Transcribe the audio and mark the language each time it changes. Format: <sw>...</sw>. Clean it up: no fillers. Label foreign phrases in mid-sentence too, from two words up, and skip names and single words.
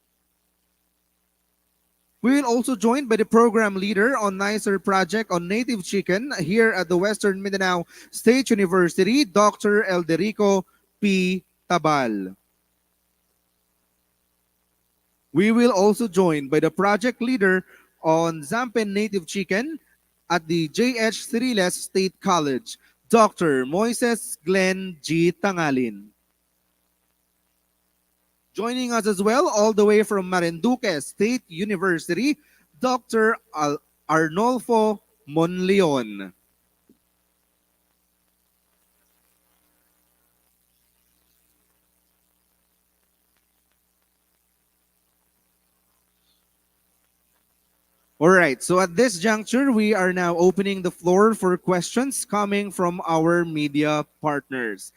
<en>We will also joined by the program leader on Nicer Project on Native Chicken here at the Western Mindanao State University, Dr. Elderico P. Tabal. We will also join by the project leader on Zampen Native Chicken at the J.H. Ciriles State College, Dr. Moises Glenn G. Tangalin. Joining us as well, all the way from Marinduque State University, Dr. Arnolfo Monleon. All right, so at this juncture, we are now opening the floor for questions coming from our media partners.</en>